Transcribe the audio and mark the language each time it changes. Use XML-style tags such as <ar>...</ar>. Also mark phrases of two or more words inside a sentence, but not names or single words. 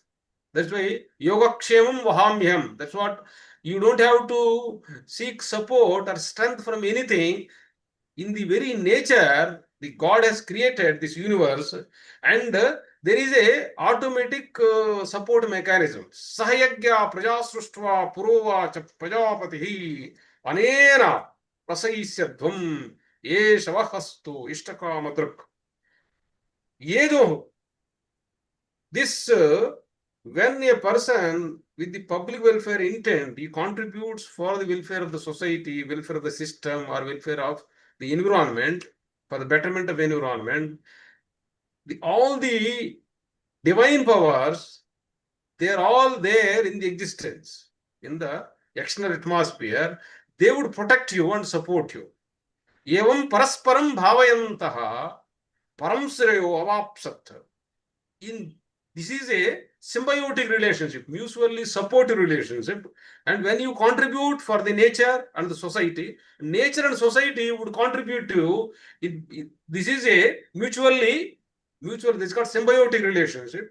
<en>That's why</en> <sa>Yogakshemam Vahamyam.</sa> <en>That's what, you don't have to seek support or strength from anything. In the very nature, the God has created this universe, and there is a automatic support mechanism.</en> <sa>Sahayagya prajasruštva purova cha prajapatihi anena prasayisyadvam yeshavahastu ishtakamadruk.</sa> <te>Yedo.</te> <en>This, when a person with the public welfare intent, he contributes for the welfare of the society, welfare of the system, or welfare of the environment, for the betterment of environment, all the divine powers, they are all there in the existence, in the external atmosphere. They would protect you and support you.</en> <sa>Evam parasparam bhavayantaha param sreyo avapsat.</sa> <en>This is a symbiotic relationship, mutually supportive relationship. And when you contribute for the nature and the society, nature and society would contribute to you. This is a mutual, this is called symbiotic relationship.</en>